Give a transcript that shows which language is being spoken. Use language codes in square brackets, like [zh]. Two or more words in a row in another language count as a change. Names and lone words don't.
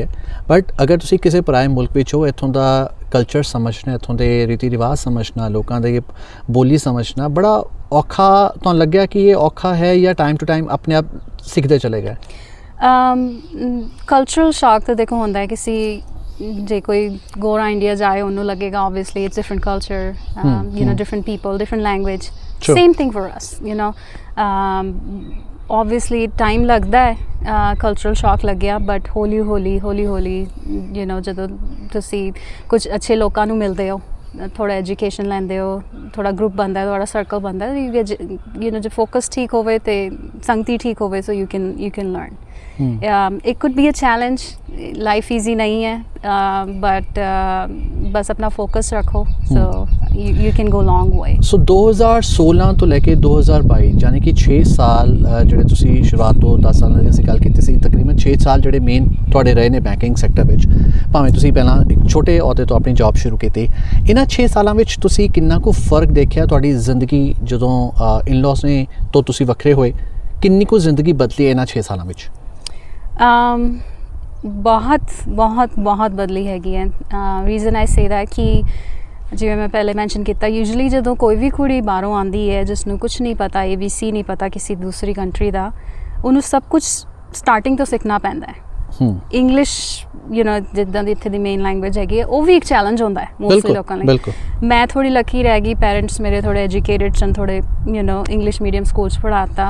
[pa] ਬਟ ਅਗਰ ਤੁਸੀਂ ਕਿਸੇ ਪਰਾਏ ਮੁਲਕ ਵਿੱਚ ਹੋ, ਇੱਥੋਂ ਦਾ ਕਲਚਰ ਸਮਝਣਾ, ਇੱਥੋਂ ਦੇ ਰੀਤੀ ਰਿਵਾਜ ਸਮਝਣਾ, ਲੋਕਾਂ ਦੇ ਬੋਲੀ ਸਮਝਣਾ ਬੜਾ ਔਖਾ ਤੁਹਾਨੂੰ ਲੱਗਿਆ ਕਿ ਇਹ ਔਖਾ ਹੈ, ਜਾਂ [en] time to time [pa] ਆਪਣੇ ਆਪ ਸਿੱਖਦੇ ਚਲੇ ਗਏ? [en] cultural shock [pa] ਤਾਂ ਦੇਖੋ ਹੁੰਦਾ ਹੈ, ਕਿਸੇ ਜੇ ਕੋਈ ਗੋਰਾ ਇੰਡੀਆ ਜਾਏ ਉਹਨੂੰ ਲੱਗੇਗਾ [en] obviously it's different culture, you know, different people, different language, same thing for us, you know। [pa] obviously time ਲੱਗਦਾ ਹੈ, [en] cultural shock [pa] ਲੱਗਿਆ, but ਹੌਲੀ ਹੌਲੀ [en] you know [pa] ਜਦੋਂ ਤੁਸੀਂ ਕੁਝ ਅੱਛੇ ਲੋਕਾਂ ਨੂੰ ਮਿਲਦੇ ਹੋ, ਥੋੜਾ ਐਜੂਕੇਸ਼ਨ ਲੈਂਦੇ ਹੋ, ਥੋੜਾ ਗਰੁੱਪ ਬਣਦਾ, ਤੁਹਾਡਾ ਸਰਕਲ ਬਣਦਾ, [en] you know [pa] ਜੇ ਫੋਕਸ ਠੀਕ ਹੋਵੇ ਤੇ ਸੰਗਤੀ ਠੀਕ ਹੋਵੇ, [en] so you can learn. it could be a challenge, life easy [hi] नहीं है, [en] but [hi] बस अपना focus रखो, [en] so you can go long way। [pa] so 2016 ਤੋਂ ਲੈ ਕੇ 2022 ਯਾਨੀ ਕਿ 6 ਸਾਲ ਜਿਹੜੇ ਤੁਸੀਂ ਸ਼ੁਰੂਆਤ ਤੋਂ 10 ਸਾਲਾਂ ਦੀ ਅਸੀਂ ਗੱਲ ਕੀਤੀ ਸੀ, ਤਕਰੀਬਨ 6 ਸਾਲ ਜਿਹੜੇ ਮੇਨ ਤੁਹਾਡੇ ਰਹੇ ਨੇ ਬੈਂਕਿੰਗ ਸੈਕਟਰ ਵਿੱਚ, ਭਾਵੇਂ ਤੁਸੀਂ ਪਹਿਲਾਂ ਇੱਕ ਛੋਟੇ ਅਹੁਦੇ ਤੋਂ ਆਪਣੀ ਜੌਬ ਸ਼ੁਰੂ ਕੀਤੀ। ਇਹਨਾਂ 6 ਸਾਲਾਂ ਵਿੱਚ ਤੁਸੀਂ ਕਿੰਨਾ ਕੁ ਫਰਕ ਦੇਖਿਆ ਤੁਹਾਡੀ ਜ਼ਿੰਦਗੀ ਜਦੋਂ ਇਨ-ਲॉज ਨੇ ਤੋਂ ਤੁਸੀਂ ਵੱਖਰੇ ਹੋਏ, ਕਿੰਨੀ ਕੁ ਜ਼ਿੰਦਗੀ ਬਦਲੀ ਇਹਨਾਂ 6 ਸਾਲਾਂ ਵਿੱਚ? [hi] बहुत बहुत बहुत बदली हैगी है। [en] reason I say that [pa] ਕਿ ਜਿਵੇਂ ਮੈਂ ਪਹਿਲੇ ਮੈਂਸ਼ਨ ਕੀਤਾ, ਯੂਜ਼ਲੀ ਜਦੋਂ ਕੋਈ ਵੀ ਕੁੜੀ ਬਾਹਰੋਂ ਆਉਂਦੀ ਹੈ ਜਿਸ ਨੂੰ ਕੁਛ ਨਹੀਂ ਪਤਾ, ABC ਨਹੀਂ ਪਤਾ ਕਿਸੇ ਦੂਸਰੀ ਕੰਟਰੀ ਦਾ, ਉਹਨੂੰ ਸਭ ਕੁਝ ਸਟਾਰਟਿੰਗ ਤੋਂ ਸਿੱਖਣਾ ਪੈਂਦਾ ਹੈ। ਇੰਗਲਿਸ਼ ਜਿੱਦਾਂ ਦੀ ਇੱਥੇ ਦੀ ਮੇਨ ਲੈਂਗੁਏਜ ਹੈਗੀ ਹੈ, ਉਹ ਵੀ ਇੱਕ ਚੈਲੰਜ ਹੁੰਦਾ ਹੈ ਮੋਸਟਲੀ ਲੋਕਾਂ ਲਈ। ਮੈਂ ਥੋੜੀ ਲੱਕੀ ਰਹਿ ਗਈ, ਪੈਰੈਂਟਸ ਮੇਰੇ ਥੋੜੇ ਐਜੂਕੇਟਡ ਸਨ, ਥੋੜੇ ਇੰਗਲਿਸ਼ ਮੀਡੀਅਮ ਸਕੂਲ 'ਚ ਪੜ੍ਹਾਤਾ।